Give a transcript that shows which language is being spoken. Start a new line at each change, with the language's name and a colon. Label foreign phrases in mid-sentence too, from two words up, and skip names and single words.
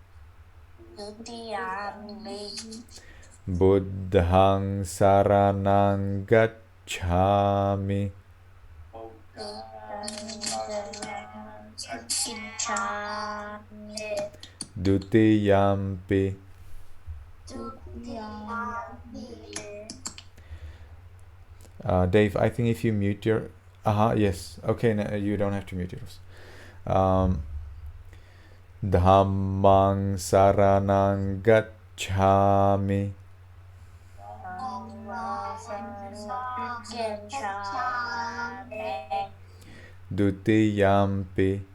Pali: Buddhang saranang gacchami. Dutiyampi.
English: Dave, I think if you mute your... yes. Okay, no, you don't have to mute yours.
Pali: Dhammang saranang gacchami. Dutiyampi.